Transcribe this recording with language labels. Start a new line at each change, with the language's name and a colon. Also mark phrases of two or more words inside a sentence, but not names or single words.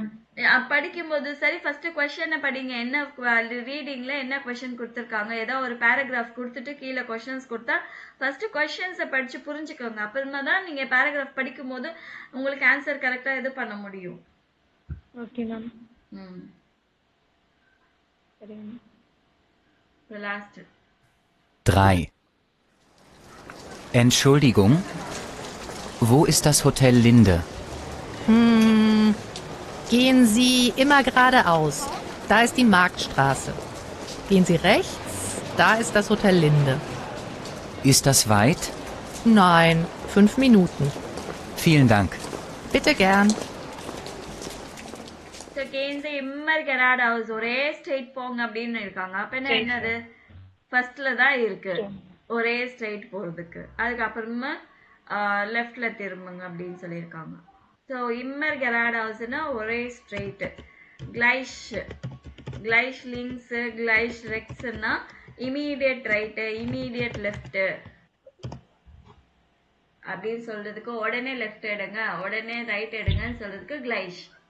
Tamil: படிக்கும்போது சரி,
English: first question
Tamil: படிங்க. என்ன ரீடிங்ல என்ன கொஸ்டின் கொடுத்துருக்காங்க, ஏதோ ஒரு பேராகிராஃப் கொடுத்துட்டு கீழே கொஸ்டின்ஸ் கொடுத்தா
English: first questions
Tamil: படிச்சு புரிஞ்சுக்கோங்க. அப்புறமா தான் நீங்க பேராகிராஃப் படிக்கும் போது உங்களுக்கு
English: answer correct
Tamil: இது பண்ண முடியும்.
English: okay ma'am.
Tamil: சரிங்க. லாஸ்ட் 3.
German: Entschuldigung, wo ist das Hotel Linde? Gehen Sie immer geradeaus. Da ist die Marktstraße. Gehen Sie rechts, da ist das Hotel Linde. Ist das weit? Nein, 5 Minuten. Vielen Dank. Bitte gern. So, gehen Sie immer geradeaus.
Tamil: ஒரே ஸ்ட்ரெயிட் போங்க அப்படின்னு இருக்காங்க. அப்ப என்ன என்னது? ஃபர்ஸ்ட்ல தான் இருக்கு ஒரே ஸ்ட்ரைட் போறதுக்கு. அதுக்கப்புறமா லெஃப்ட்ல திரும்புங்க அப்படின்னு சொல்லியிருக்காங்க. ஸோ
German: immer geradeaus
Tamil: ஒரே ஸ்ட்ரைட்.
German: gleich gleich links gleich rechts
English: immediate right immediate left
Tamil: அப்படின்னு சொல்றதுக்கு உடனே லெஃப்ட் எடுங்க உடனே ரைட் எடுங்கன்னு சொல்றதுக்கு கிளைஷ்.